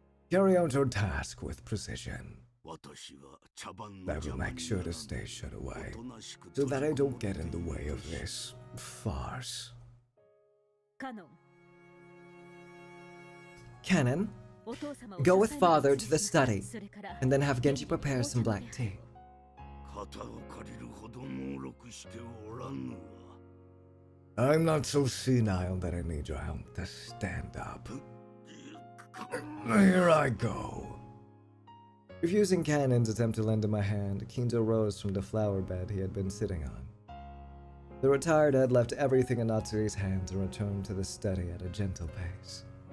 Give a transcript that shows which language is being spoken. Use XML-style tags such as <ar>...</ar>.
<en>Carry out your task with precision. I will make sure to stay shut away, so that I don't get in the way of this farce. Canon, go with father to the study, and then have Genji prepare some black tea.</en> <ja>肩を借りるほど能力しておらぬわ。</ja> <en>I'm not so senile that I need your help to stand up. Here I go. Refusing Cannon's attempt to lend him a hand, Kinzo rose from the flower bed he had been sitting on. The retired had left everything in Natsue's hands and returned to the study at a gentle pace.</en>